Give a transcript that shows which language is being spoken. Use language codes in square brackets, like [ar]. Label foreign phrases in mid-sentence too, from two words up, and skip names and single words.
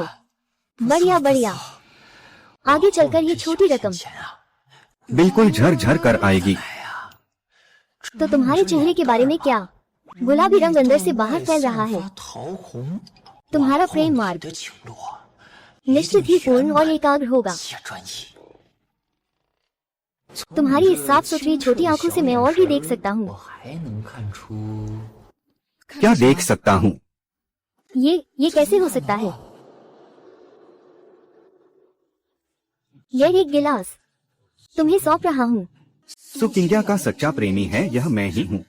[hi] बढ़िया बढ़िया। आगे चलकर ये छोटी रकम [zh] 钱啊， [hi] बिल्कुल झर कर आएगी। तो तुम्हारे चेहरे के बारे में क्या? गुलाबी रंग अंदर से बाहर फैल रहा है। [zh] 桃红， [hi] तुम्हारा प्रेम मार्ग [zh] 的情路啊， [hi] निश्चित ही पूर्ण और एकाग्र होगा। [zh] 且专一。 [hi] तुम्हारी इस साफ सुथरी छोटी आंखों से मैं और भी देख सकता [zh] 我 [hi] हूँ। [zh] 还能看出 [hi] क्या देख सकता हूँ? ये कैसे हो सकता है? यह एक गिलास तुम्हें सौंप रहा हूँ। सुकिंग्या का सच्चा प्रेमी है यह मैं ही हूँ।